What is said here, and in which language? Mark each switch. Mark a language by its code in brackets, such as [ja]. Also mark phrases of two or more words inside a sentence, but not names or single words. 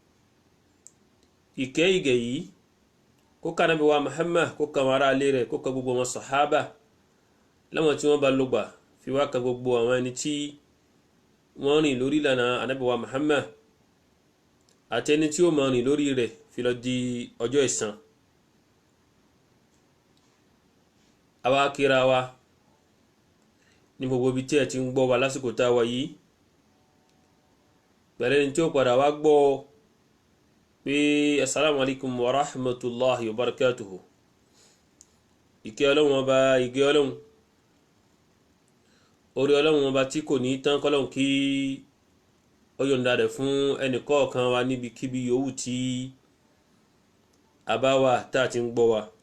[yo] Ìkẹ́ ìgẹ̀ yìí kó ká Ànábì wa Muhammad, kó ká àwọn ará ilé rẹ̀, kó ká gbogbo wọn sàhábà láwọn tí wọ́n bá lò gbà, fi wá ká gbogbo àwọn ẹni tí wọ́n rìn lórí ìlànà Ànábì wa Muhammad àti ẹni tí ó máa rìn lórí rẹ̀ fi lọ di ọjọ́ ẹ̀san. Àwa kíra wa ní gbogbo ibi tí ẹ ti ń gbọ́ wa lásìkò tá a wà yìí, pẹ̀lú ẹni tí ó padà wá gbọ́ pé [ar] السلام عليكم ورحمة الله وبركاته. [yo] Ìkẹ́ Ọlọ́run ọba, ìgẹ́ Ọlọ́run, orí Ọlọ́run ọba tí kò ní tán, kọ́lọ́run kí ó yọ̀ǹda rẹ̀ fún ẹnì kọ̀ọ̀kan wa níbikíbi yòówù tí a bá wà tá a ti ń gbọ́ wa.